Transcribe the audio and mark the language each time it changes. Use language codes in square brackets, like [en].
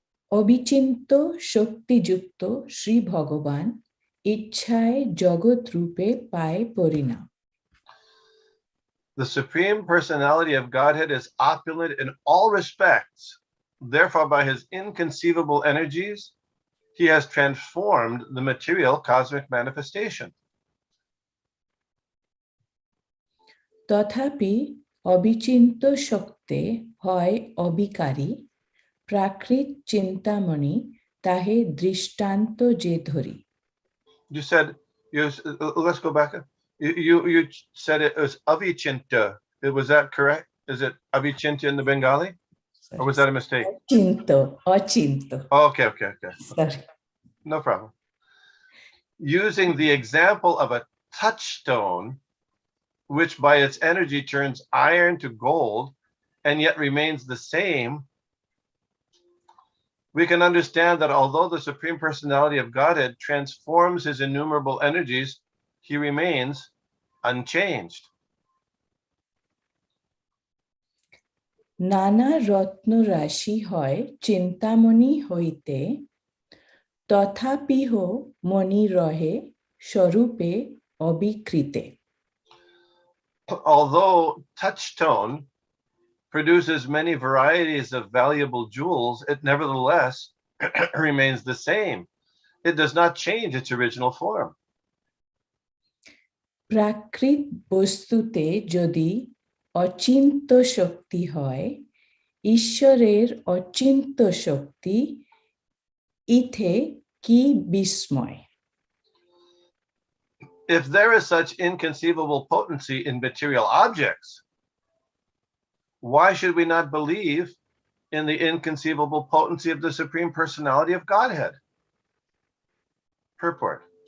[bn] অবিচিন্ত শক্তিযুক্ত শ্রী ভগবান ইচ্ছায় জগৎ রূপে পায় পরিণাম. [en] The Supreme Personality of Godhead is opulent in all respects. Therefore, by his inconceivable energies, he has transformed the material cosmic manifestation. [bn] তথাপি অবিচিন্ত শক্তে হয় অবিকারী, প্রাকৃত চিন্তামণি তাহে দৃষ্টান্ত যে ধরি. [en] You said, let's go back. You said it was avichinta. Was that correct? Is it avichinta in the Bengali? Or was that a mistake? [bn] Achinta. [en] Oh, okay. Sorry. No problem. Using the example of a touchstone, which by its energy turns iron to gold and yet remains the same, we can understand that although the Supreme Personality of Godhead transforms his innumerable energies, he remains unchanged. [bn] নানা রত্ন রাশি হয় চিন্তামণি হইতে, তথাপিহ মণি রহে স্বরূপে অবিকৃতে. [en] Although touchstone produces many varieties of valuable jewels, it nevertheless remains the same. It does not change its original form. [bn] প্রাকৃত বস্তুতে যদি অচিন্ত শক্তি হয়, ঈশ্বরের অচিন্ত শক্তি ইথে কি বিস্ময়. [en] If there is such inconceivable potency in material objects, why should we not believe in the inconceivable potency of the Supreme Personality of Godhead? Purport.